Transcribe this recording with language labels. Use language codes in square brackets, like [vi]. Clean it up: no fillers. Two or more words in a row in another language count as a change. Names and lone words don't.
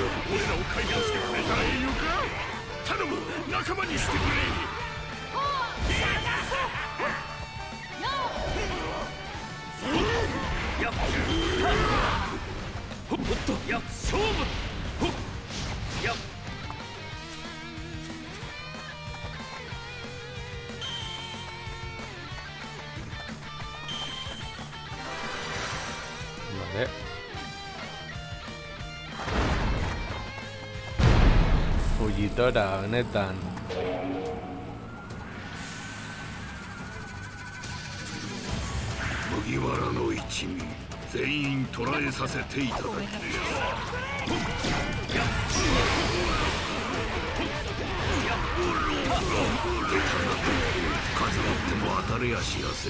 [ja] 俺らを解放してくれたらいいのか。頼む、仲間にしてくれ。やっほっとやっ勝負ほっやっ [eu] Vale. Fujitora, benetan. [ja] 麦わらの一味全員捕らえさせていただきます。数あっても当たれやしやせん。